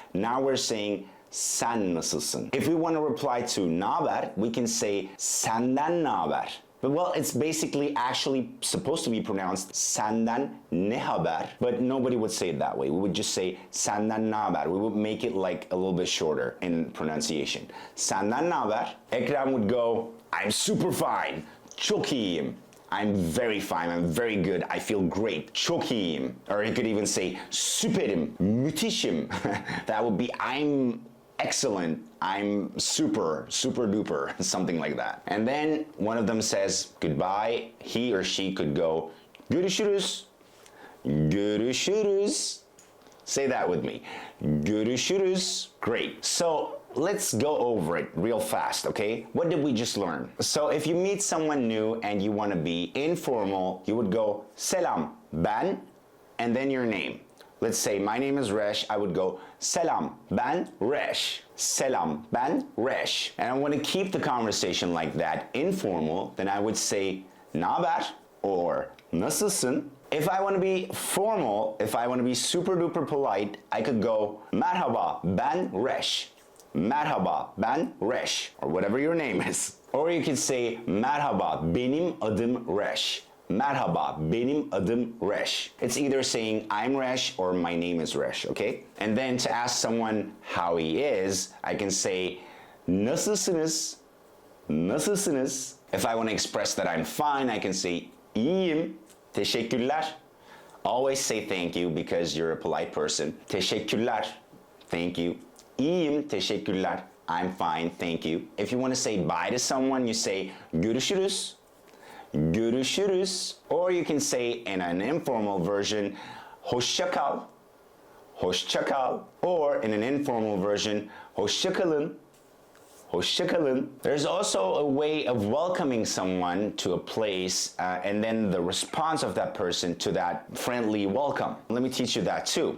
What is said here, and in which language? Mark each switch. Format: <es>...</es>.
<en>Now we're saying</en> <tr>sen nasılsın.</tr> <en>If we want to reply to naber, we can say</en> <tr>senden naber.</tr> <en>But well, it's basically actually supposed to be pronounced</en> <tr>senden ne haber,</tr> <en>but nobody would say it that way. We would just say</en> <tr>senden naber.</tr> <en>We would make it like a little bit shorter in pronunciation.</en> <tr>Senden naber?</tr> <en>Ekrem would go, I'm super fine.</en> <tr>Çok iyiyim.</tr> <en>I'm very fine, I'm very good, I feel great,</en> <tr>çok iyiyim.</tr> <en>Or he could even say,</en> <tr>süperim, müthişim.</tr> <en>That would be, I'm excellent, I'm super, super duper, something like that. And then one of them says goodbye, he or she could go,</en> <tr>görüşürüz, görüşürüz.</tr> <en>Say that with me, görüşürüz. Great. So let's go over it real fast, okay? What did we just learn? So if you meet someone new and you want to be informal, you would go, selam, ben, and then your name. Let's say my name is Resh, I would go,</en> <tr>selam, ben Resh. Selam, ben Resh.</tr> <en>And I want to keep the conversation like that, informal, then I would say, naber, or nasılsın. If I want to be formal, if I want to be super duper polite, I could go,</en> <tr>merhaba, ben Resh. Merhaba, ben Resh,</tr> <en>or whatever your name is. Or you could say,</en> <tr>merhaba, benim adım Resh. Merhaba, benim adım Resh.</tr> <en>It's either saying I'm Resh or my name is Resh, okay? And then to ask someone how he is, I can say, nasılsınız? Nasılsınız? If I want to express that I'm fine, I can say,</en> <tr>iyiyim, teşekkürler.</tr> <en>Always say thank you because you're a polite person.</en> <tr>Teşekkürler,</tr> <en>thank you.</en> <tr>İyiyim, teşekkürler.</tr> <en>I'm fine, thank you. If you want to say bye to someone, you say görüşürüz.</en> <tr>Görüşürüz.</tr> <en>Or you can say in an informal version,</en> <tr>hoşça kal. Hoşça kal.</tr> <en>Or in an informal version,</en> <tr>hoşça kalın. Hoşça kalın.</tr> <en>There's also a way of welcoming someone to a place and then the response of that person to that friendly welcome. Let me teach you that too.</en>